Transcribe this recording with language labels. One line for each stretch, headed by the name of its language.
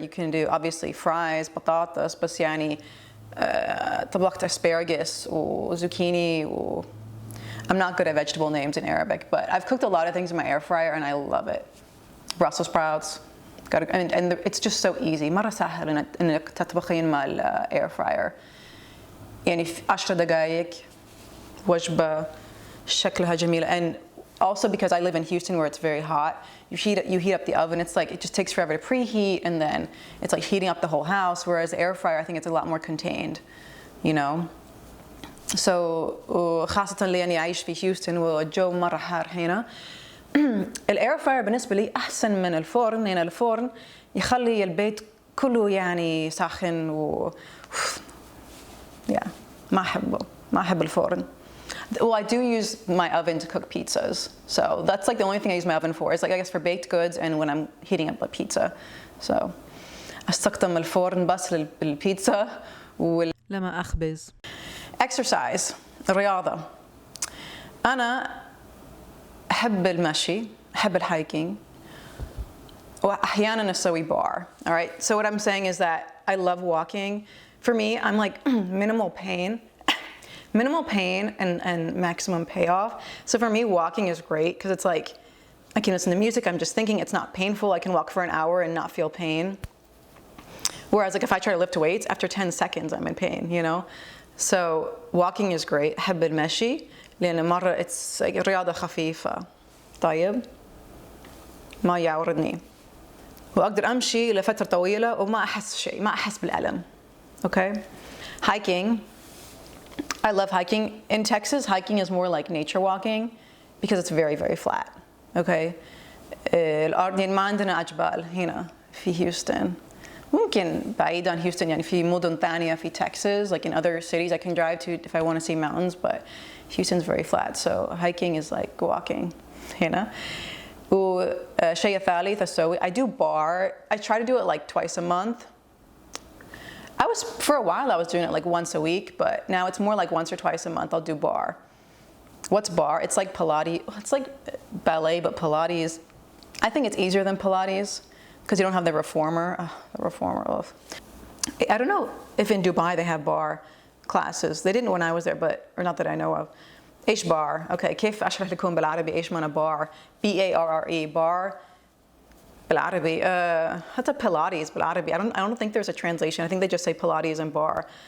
English: You can do obviously fries
Arabic: بطاطس بس يعني طبخت
English: asparagus
Arabic: وزوكيني و
English: I'm not good at vegetable names in Arabic but I've cooked a lot of things in my air fryer and I love it. Brussels sprouts and it's just so easy.
Arabic: مرة سهل انك تطبخين مع الاير فراير. يعني في 10 دقائق وجبة شكلها جميلة.
English: And also because I live in Houston where it's very hot, you heat up the oven. It's like it just takes forever to preheat and then it's like heating up the whole house. Whereas the air fryer, I think it's a lot more contained, you know.
Arabic: So خاصة لأني عايش في هيوستن والجو مرة حار هنا. الاير فراير بالنسبة لي أحسن من الفرن لأن الفرن يخلي البيت كله يعني ساخن و ما أحب الفرن.
English: Well, I do use my oven to cook pizzas. So that's like the only thing I use my oven for. It's like I guess for baked goods and when I'm heating up a pizza.
Arabic: So أستخدم الفرن بس للبيتزا لما أخبز. Exercise. الرياضة. أنا أحب المشي. أحب الهايكينج. وأحيانا أسوي bar.
English: All right. So what I'm saying is that I love walking. For me, I'm like minimal pain and maximum payoff. So for me, walking is great because it's like I can listen to music. I'm just thinking it's not painful. I can walk for an hour and not feel pain. Whereas like if I try to lift weights, after 10 seconds, I'm in pain, you know? So walking is great.
Arabic: أحب المشي لأن مرة
English: it's like
Arabic: رياضة خفيفة. طيب ما يعورني. وأقدر أمشي لفترة طويلة وما أحس شيء. ما أحس بالألم.
English: Okay, hiking. I love hiking. In Texas, hiking is more like nature walking because it's very, very flat.
Arabic: Okay, الأرض ما عندنا أجبال هنا في هيوستن. ممكن بعيد عن هيوستن يعني في مدن ثانية في
English: Texas, like in other cities I can drive to if I want to see mountains, but Houston's very flat, so hiking is like walking
Arabic: هنا. وشيء ثالث أسوي.
English: I do bar. I try to do it like twice a month. For a while I was doing it like once a week, but now it's more like once or twice a month I'll do bar. What's bar? It's like Pilates. It's like ballet, but Pilates. I think it's easier than Pilates because you don't have the reformer. The reformer. I don't know if in Dubai they have bar classes. They didn't when I was there, or not that I know of.
Arabic: إيش bar? Okay, كيف أشرح لكم بالعربي إيش معنى bar?
English: B-A-R-R-E. Bar.
Arabic: بالعربي حتى Pilates بالعربي.
English: I don't think there's a translation. I think they just say Pilates and bar.